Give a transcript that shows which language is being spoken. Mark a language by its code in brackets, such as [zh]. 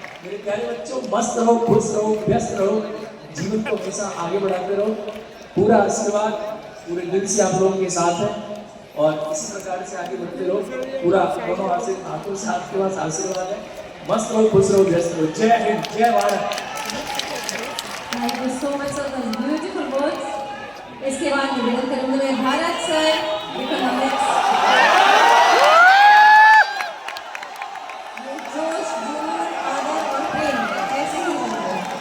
[hi] मेरे प्यारे बच्चों, मस्त रहो, खुश रहो, व्यस्त रहो, जीवन को हमेशा आगे बढ़ाते रहो। पूरा आशीर्वाद पूरे दिल से आप लोगों के साथ है और इसी प्रकार से आगे बढ़ते रहो। पूरा दोनों हाथों से आपके पास आशीर्वाद है। मस्त रहो, खुश रहो, व्यस्त रहो। जय हिंद, जय Bharat. [en] Thank you so much for those beautiful words. [hi] इसके बाद निवेदन करूंगी मैं भारत सर इकोनॉमिक्स। ये जोश, जुनून, आदर और प्रेम ऐसे ही होंगे।